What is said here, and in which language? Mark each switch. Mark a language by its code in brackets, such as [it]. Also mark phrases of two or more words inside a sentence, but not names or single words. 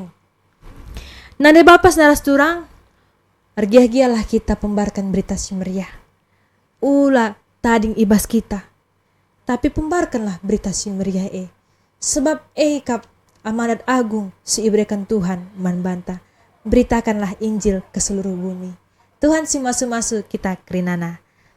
[btx] Nande bapas naras turang. Argiah-gialah kita pembarkan berita si Maria. Ula tading ibas kita. Tapi pembarkanlah berita si Maria Sebab kap amanat agung si ibrekan Tuhan manbanta. [id] Beritakanlah Injil ke seluruh bumi. [btx] Tuhan si masu-masu kita kerinana.